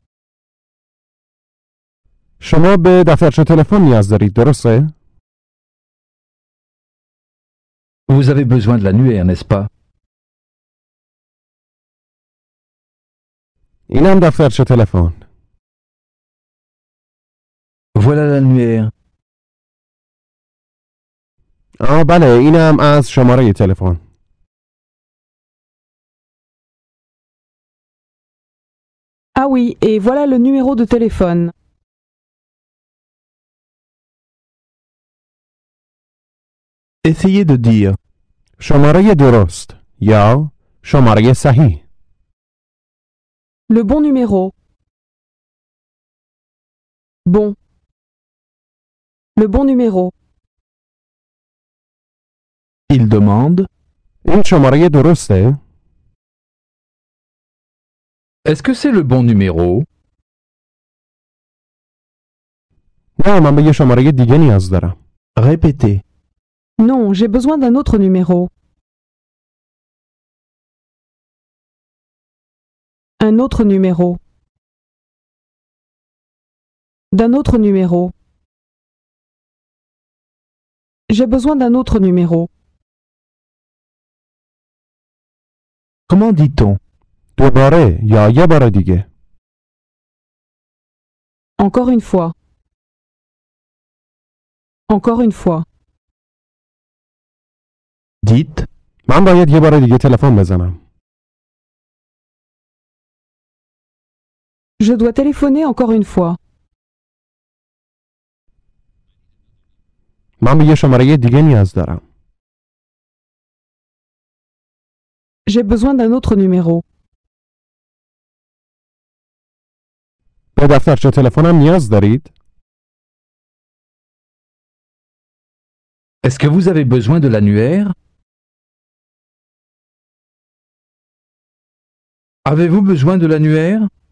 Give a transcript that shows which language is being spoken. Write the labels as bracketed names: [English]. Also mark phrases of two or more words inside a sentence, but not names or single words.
[Persian] شما به دفترچه تلفن نیاز دارید، درسته؟ [French] Vous avez besoin de l'annuaire, n'est-ce pas? [Persian] اینم دفترچه تلفن. [French] Voilà l'annuaire. [Persian] بله، اینم از شماره تلفن. [French] Ah oui, et voilà le numéro de téléphone. Essayez de dire. [Persian] شماره درست یا شماره صحیح. [French] Le bon numéro. Bon. Le bon numéro. Il demande. [Persian] این شماره درسته؟ [French] Est-ce que c'est le bon numéro? [Persian] نه من به یه شماره دیگه نیاز دارم. [French] Répétez. Non, j'ai besoin d'un autre numéro. Un autre numéro. D'un autre numéro. J'ai besoin d'un autre numéro. Comment dit-on? [Persian] دوباره یا یه بار دیگه. [French] Encore une fois. Encore une fois. Dites. [Persian] من باید یه بار دیگه تلفن بزنم. [French] Je dois téléphoner encore une fois. [Persian] من به یه شماره دیگه نیاز دارم. [French] J'ai besoin d'un autre numéro. [Persian] به دفترچه تلفنم نیاز دارید؟ [French] Est-ce que vous avez besoin de l'annuaire? Avez-vous besoin de l'annuaire?